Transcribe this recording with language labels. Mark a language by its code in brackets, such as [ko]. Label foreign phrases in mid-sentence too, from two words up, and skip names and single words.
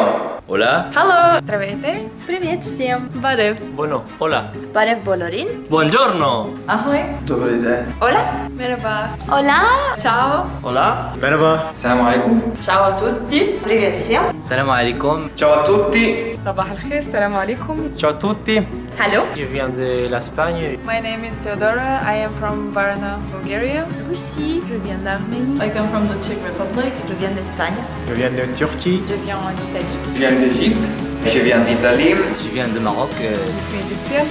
[es] Hola. [en] Hello! [bg] Здравейте! [ru] Привет всем! [hy] Барев! [es] Bueno, hola. [hy] Барев Болорин! [it] Buongiorno. [cs] Ahoy! [uk] Добрий день. [es] Hola! [tr] Merhaba! [es] Hola! [it] Ciao! [es] Hola. [tr] Merhaba. [ar] سلام عليكم. [it] Ciao a tutti! [ru] Привет всем! [ar] سلام عليكم. [it] Ciao a tutti. [ar] صباح الخير, سلام عليكم. [it] Ciao a tutti. [en] Hello! [fr] Je viens de l'Espagne. [en] My name is Theodora. I am from Varna, Bulgaria. [fr] Russie, je viens d'Arménie. [en] I come from the Czech Republic. [fr] Je viens d'Espagne. Je viens de Turquie. Je viens d'Italie. Je viens d'Égypte. Je viens d'Italie. Je viens de Maroc. Je suis égyptienne.